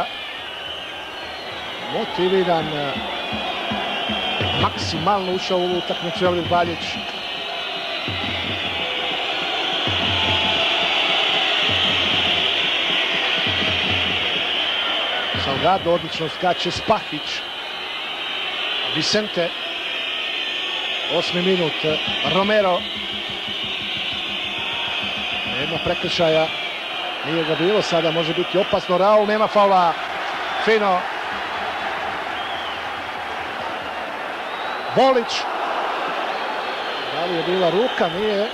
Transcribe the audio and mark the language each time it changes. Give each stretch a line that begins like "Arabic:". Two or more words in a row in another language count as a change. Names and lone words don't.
Bosnian: Motiviran. Maksimalno ušao u ovu utakmicu Elvir Baljić. Salgado odlično skače. Spahić. Vicente. 8. minut. Romero. Nema prekršaja. Nije ga bilo, sada može biti opasno. Raul, nema faula. Fino. Bolić. Da li je bila ruka? Nije.